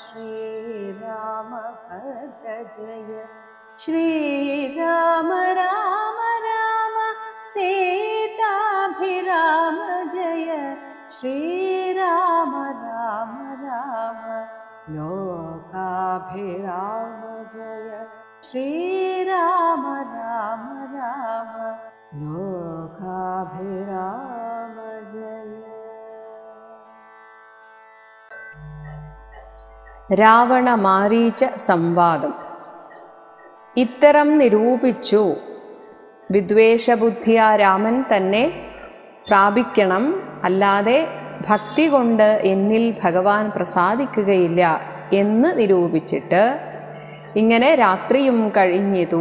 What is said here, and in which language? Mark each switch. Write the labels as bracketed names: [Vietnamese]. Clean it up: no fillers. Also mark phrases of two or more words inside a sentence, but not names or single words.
[Sanskrit] श्रीरामभद्र जय श्रीराम राम राम सीताभिराम जय श्रीराम राम राम लोकाभिराम जय श्रीराम राम राम लोकाभिराम जय. [Malayalam] രാവണ മാരീച സംവാദം. ഇത്തരം നിരൂപിച്ചു. വിദ്വേഷബുദ്ധിയ രാമൻ തന്നെ പ്രാപിക്കണം, അല്ലാതെ ഭക്തി കൊണ്ട് എന്നിൽ ഭഗവാൻ പ്രസാദിക്കുകയില്ല എന്ന് നിരൂപിച്ചിട്ട് ഇങ്ങനെ രാത്രിയും കഴിഞ്ഞിതു.